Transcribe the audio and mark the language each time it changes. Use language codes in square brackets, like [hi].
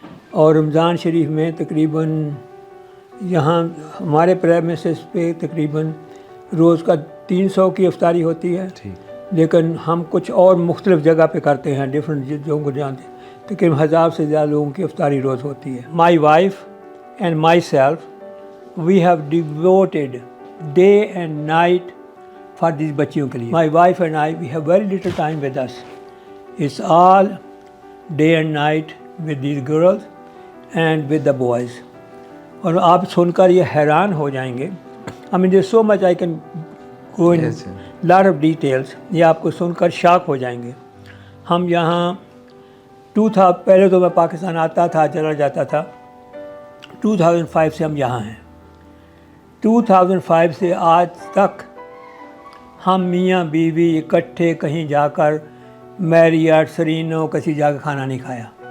[ur] اور رمضان شریف میں تقریباً یہاں ہمارے پریمیسز پہ تقریباً روز کا 300 کی افطاری ہوتی ہے. لیکن ہم کچھ اور مختلف جگہ پہ کرتے ہیں, ڈفرینٹ جگہوں کو جانتے ہیں. تقریباً 1000 سے زیادہ لوگوں کی افطاری روز ہوتی ہے. [en] my wife and myself we have devoted day and night for these [ur] بچیوں کے لیے. [en] My wife and I, we have very little time with us. It's all day and night with these girls and with the boys. [ur] اور آپ سن کر یہ حیران ہو جائیں گے. [en] I mean there's so much I can go in lot of details. [ur] یہ آپ کو سن کر شاک ہو جائیں گے. ہم یہاں پہلے تو میں پاکستان آتا تھا چلا جاتا تھا. 2005 سے ہم یہاں ہیں. 2005 سے آج تک ہم میاں بیوی اکٹھے کہیں جا کر میریاٹ سرینو کسی جا کے کھانا نہیں کھایا.